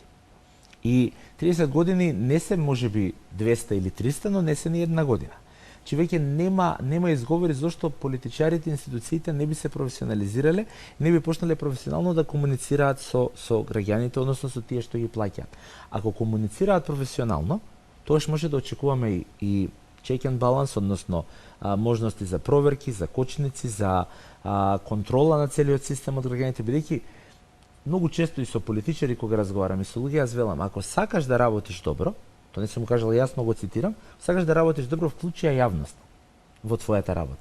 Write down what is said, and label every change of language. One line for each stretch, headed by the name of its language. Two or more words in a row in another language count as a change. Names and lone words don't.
Macedonian: И 30 години не се можеби 200 или 300, но не се ни една година. Че веќе нема изговори зашто политичарите и институциите не би се професионализирале, не би почнале професионално да комуницираат со граѓаните, односно со тие што ги плаќаат. Ако комуницираат професионално, тогаш може да очекуваме и
English: check and balance,
Macedonian: односно можности за проверки, за кочници, за контрола на целиот систем од граѓаните, бидејќи многу често и со политичари кога разговарам и со луѓе, јас велам, ако сакаш да работиш добро, тоа не сум кажал, јасно го цитирам, сакаш да работиш добро, вклучи ја јавност во твојата работа.